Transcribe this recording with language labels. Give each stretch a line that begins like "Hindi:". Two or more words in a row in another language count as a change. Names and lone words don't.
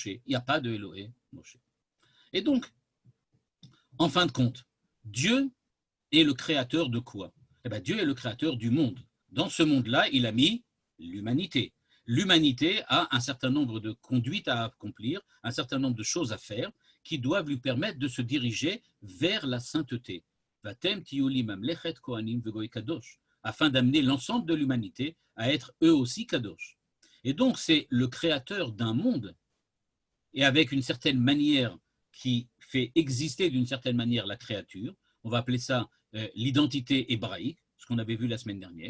French: Il n'y a pas de
Hebrew: אלהי משה.
French: Et donc, en fin de compte, Dieu est le créateur de quoi? Eh bien, Dieu est le créateur du monde. Dans ce monde-là, il a mis l'humanité. L'humanité a un certain nombre de conduites à accomplir, un certain nombre de choses à faire, qui doivent lui permettre de se diriger vers la sainteté.
Hebrew: ואתם תהיו לי ממלכת כהנים וגוי קדוש,
French: afin d'amener l'ensemble de l'humanité à être eux aussi kadosh. Et donc, c'est le créateur d'un monde, et avec une certaine manière qui fait exister d'une certaine manière la créature. On va appeler ça l'identité hébraïque, ce qu'on avait vu la semaine dernière.